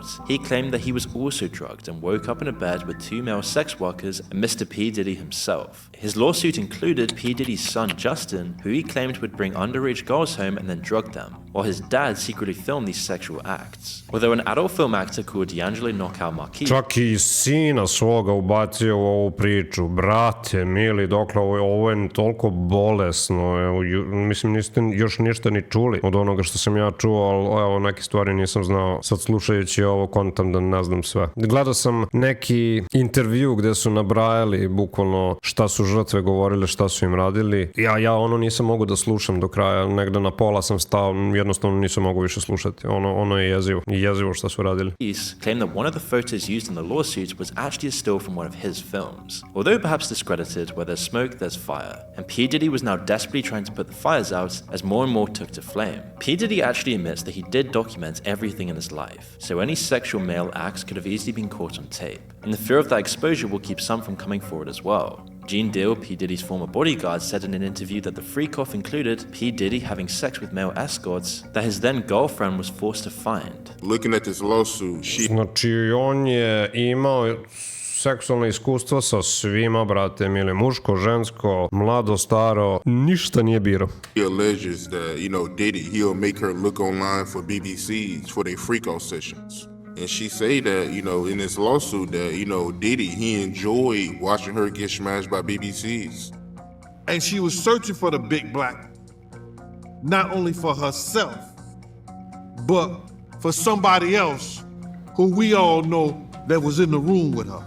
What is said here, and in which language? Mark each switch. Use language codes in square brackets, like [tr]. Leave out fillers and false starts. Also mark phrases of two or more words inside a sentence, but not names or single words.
[en] He claimed that he was also drugged and woke up in a bed with 2 male sex workers and Mr. P. Diddy himself. His lawsuit included P. Diddy's son Justin, who he claimed would bring underage girls home and then drug them, while his dad secretly filmed these sexual acts. Although an adult film actor called D'Angelo Knockout Marquis [sr] Čak i sina svoga ubacio u ovu priču. Brate, mili, dokle ovo je toliko bolesno. Evo, mislim, niste još ništa ni čuli od onoga što sam ja čuo, ali evo, neke stvari nisam znao. Sad slušajući ovo, kontam da ne znam sve. Gledao sam neki intervju gde su nabrajali bukvalno šta su žrtve govorile, šta su im radili. Ja ono nisam mogu da slušam do kraja. Negde na pola sam stao, jednostavno nisam mogu više slušati. Ono je jezivo. Jezivo šta su radili. [en] claimed that one of the photos used in the lawsuit was actually a still from one of his films. Although perhaps discredited, where there's smoke, there's fire. And P. Diddy was now desperately trying to put the fires out as more and more took to flame. P. Diddy actually admits that he did document everything in his life, so any sexual male acts could have easily been caught on tape. And the fear of that exposure will keep some from coming forward as well. Gene Deal, P. Diddy's former bodyguard, said in an interview that the freak-off included P. Diddy having sex with male escorts that his then-girlfriend was forced to find. Looking at this lawsuit, [sr] Znači, on je imao seksualno iskustvo sa svima, brate, mili, muško, žensko, mlado, staro, ništa nije birao. [en] she alleges that, Diddy, he'll make her look online for BBCs for their freak-off sessions. And she say that, in this lawsuit that, Diddy, he enjoyed watching her get smashed by BBCs. And she was searching for the big black, not only for herself, but for somebody else who we all know that was in the room with her.